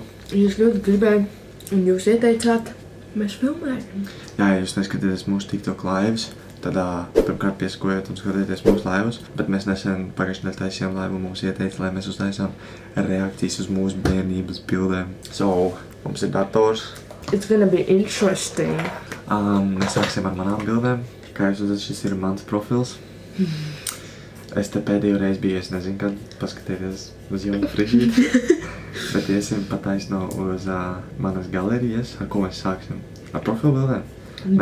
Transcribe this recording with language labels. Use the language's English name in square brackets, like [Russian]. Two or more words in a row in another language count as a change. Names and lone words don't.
[Latvian] Jūs ļoti gribēju, un jūs ieteicāt, mēs filmējam. Jā, ja jūs neskatāties mūsu TikTok laivas, tad pirmkārt piesakojiet un skatieties mūsu laivas. Bet mēs nesen pagājušajā nedēļā taisījām laivu, mums ieteica, lai mēs uztaisām reakcijas uz mūsu bērnības bildēm. So, mums ir dators. [English] It's gonna be interesting. [Latvian] Mēs sāksim ar manām bildēm. Kā jūs redzat, šis ir mans profils. Es te pēdējo reizi biju, es nezinu, kad paskatieties uz jaunu frižīti. Bet iesim pataisno uz manas galerijas, ar ko mēs sāksim. Ar profilu bildēm.